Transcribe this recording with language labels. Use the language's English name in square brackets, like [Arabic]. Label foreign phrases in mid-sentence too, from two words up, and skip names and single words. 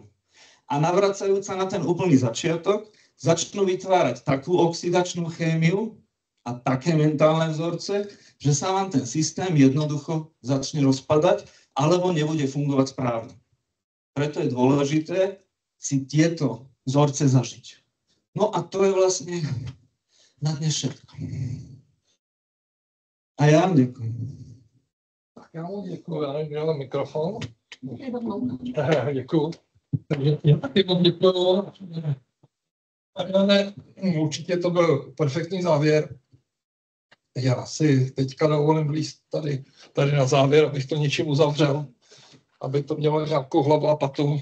[Slovak] A navracajúc sa na ten úplný začiatok, začnú vytvárať takú oxidačnú chémiu a také mentálne vzorce, že sa vám ten systém jednoducho začne rozpadať alebo nebude fungovať správne. Preto je dôležité si tieto vzorce zažiť. No a to je vlastne na dnes všetko. [Czech] A já vám děkuji. Tak já vám děkuji, já nevím, měl mikrofon. Děkuji. Takže já taky vám děkuji. Určitě to byl perfektní závěr. Já si teďka dovolím vlízt tady na závěr, abych to něčím uzavřel, aby to mělo nějakou hlavu a patu.